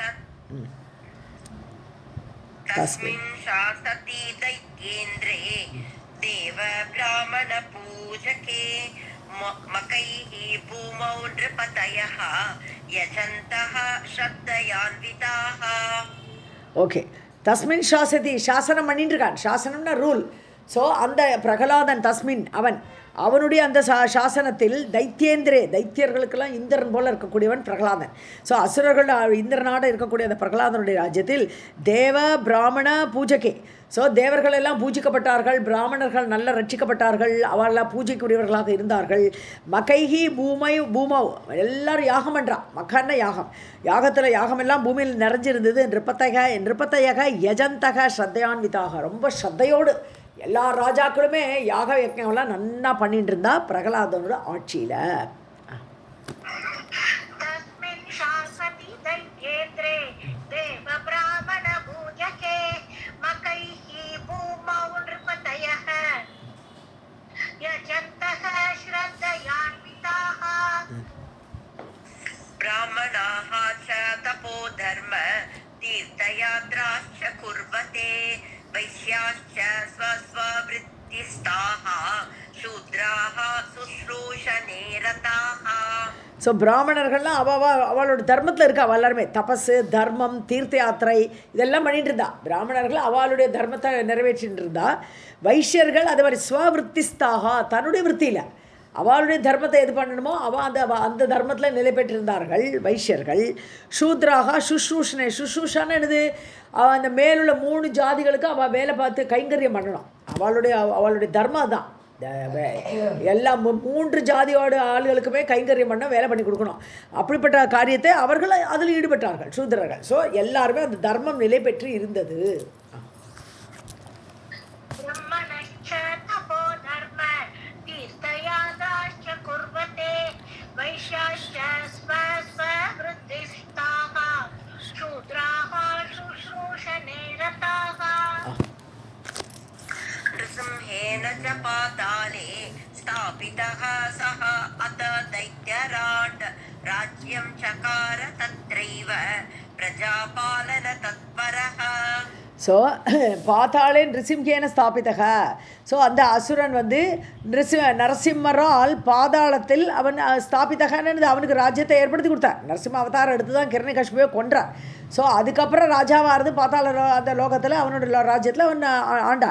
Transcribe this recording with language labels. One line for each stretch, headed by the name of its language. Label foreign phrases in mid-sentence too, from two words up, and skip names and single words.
Sanskrit: तस्मिन् शासति दैत्येन्द्रे देव ब्राह्मण पूजके मकैः भूमौ नृपतयः यजन्तः श्रद्धयान्विताः.
Tamil: ஓகே,
Sanskrit: तस्मिन् शासति,
Tamil: சாசனம் பண்ணிட்டு இருக்கான். சாசனம்னா ரூல். ஸோ அந்த பிரகலாதன் தஸ்மின் அவனுடைய அந்த சாசனத்தில் தைத்தியேந்திரே, தைத்தியர்களுக்கெல்லாம் இந்திரன் போல் இருக்கக்கூடியவன் பிரகலாதன். ஸோ அசுரர்கள் இந்திரனாட இருக்கக்கூடிய அந்த பிரகலாதனுடைய ராஜ்யத்தில்
Sanskrit: देव ब्राह्मण पूजके,
Tamil: ஸோ தேவர்கள் எல்லாம் பூஜிக்கப்பட்டார்கள், பிராமணர்கள் நல்ல ரட்சிக்கப்பட்டார்கள், அவெல்லாம் பூஜைக்குரியவர்களாக இருந்தார்கள்.
Sanskrit: मखैः भूमौ
Tamil: எல்லாரும் யாகம் பண்ணுறான். மக்கான யாகம், யாகத்தில் யாகமெல்லாம் பூமியில் நிறைஞ்சிருந்தது.
Sanskrit: नृपतयः यजन्तः श्रद्धयान्विताः,
Tamil: ரொம்ப ஸ்ரத்தையோடு எல்லா ராஜாக்களுமே யாக யஜ்ஞம்லாம் நன்னா பண்ணிட்டு இருந்தா பிரகலாதனோட ஆட்சியில்.
Sanskrit: तस्मिन् शासति दैत्येन्द्रे देव ब्राह्मण पूजके मकैः भूमौ नृपतयः यजन्तः श्रद्धयान्विताः ब्राह्मणाः च तपोधर्म तीर्थयात्राश्च कुर्वते वैश्याश्च स्वस्ववृत्तिस्थाः शूद्राः शुश्रूषणे रताः.
Tamil: ஸோ பிராமணர்கள்லாம் அவளோட தர்மத்தில் இருக்கா. அவள் எல்லாருமே தபஸு, தர்மம், தீர்த்த யாத்திரை இதெல்லாம் பண்ணிட்டு இருந்தா. பிராமணர்கள் அவளுடைய தர்மத்தை நிறைவேற்றிட்டு இருந்தா. வைஷ்யர்கள் அதே மாதிரி ஸ்வவிருத்திஸ்தாகா, தன்னுடைய விற்த்தியில் அவளுடைய தர்மத்தை எது பண்ணணுமோ அந்த தர்மத்தில் நிலை பெற்றிருந்தார்கள் வைஷ்யர்கள்.
Sanskrit: शूद्राः शुश्रूषणे,
Tamil: சுஷ்ரூஷான்னு என்னது, அந்த மேலுள்ள 3 ஜாதிகளுக்கு அவள் வேலை பார்த்து கைங்கரியம் பண்ணணும். அவளுடைய தர்மம் தான். எல்லா 3 ஜாதியோட ஆளுகளுக்குமே கைங்கரியம் பண்ண வேலை பண்ணி கொடுக்கணும். அப்படிப்பட்ட காரியத்தை அவர்கள் அதில் ஈடுபட்டார்கள் சூத்திரர்கள். ஸோ எல்லாருமே அந்த தர்மம் நிலை பெற்று இருந்தது.
Sanskrit: ब्रह्मणश्च तपोधर्म तीर्थयात्राश्च कुर्वते वैश्याश्च स्वस्ववृत्तिस्थाः शूद्राः शुश्रूषणे रताः. नृसिंहेन च पाताले स्थापितः सः अत दैत्यराट् राज्यं चकार तत्रैव प्रजापालन तत्परः. ஸோ पाताले नृसिंहेन स्थापितः.
Tamil: ஸோ அந்த அசுரன் வந்து நரசிம்மரால் பாதாளத்தில் அவன் ஸ்தாபிதகன்னு அவனுக்கு ராஜ்யத்தை ஏற்படுத்தி கொடுத்தார். நரசிம்ம அவதாரம் எடுத்து தான் கிரண்யகசிபுவை கொன்றார். ஸோ அதுக்கப்புறம் ராஜாவாக இருந்து பாத்தாள அந்த லோகத்தில் அவனோட ராஜ்யத்தில் அவன் ஆண்டான்.